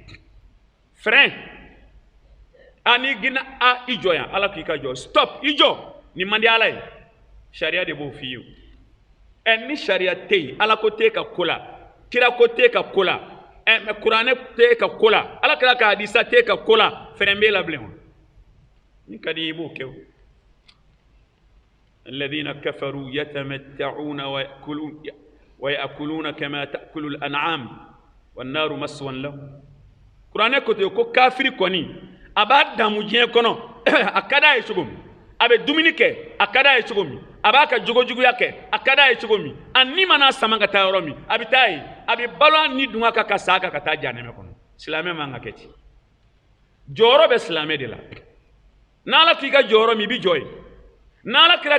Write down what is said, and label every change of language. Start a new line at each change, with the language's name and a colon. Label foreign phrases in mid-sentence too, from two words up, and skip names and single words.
Bambara: frein n'i gina i jɔ yan ala k'i ka jɔ stop i jɔ nin man di ala ye sariya de b'o f'i ye ni sariya tɛ yen ala ko t'e ka ko la kira ko t'e ka ko la mɛ kuranɛ t'e ka ko la ala kira ka hadisa t'e ka ko la frein b'e la bilen o ni ka di i b'o kɛ o
Arabic: الذين كفروا يتمتعون ويأكلون كما تأكل الأنعام والنار مسوى لهم
Bambara: kuranɛ kote ko kafiri kɔni a b'a damu diɲɛ kɔnɔ a ka d'a ye cogo min a bɛ dumuni kɛ a ka d'a ye cogo min a b'a ka jogojuguya kɛ a ka d'a ye cogo min a ni mana sama ka taa yɔrɔ min a bɛ taa yen a bɛ balo a ni dun ka sa kan ka taa jahanɛmɛ kɔnɔ silamɛ man ka kɛ ten jɔyɔrɔ bɛ silamɛ de la n'ala k'i ka jɔyɔrɔ min i bɛ jɔ yen n'ala kira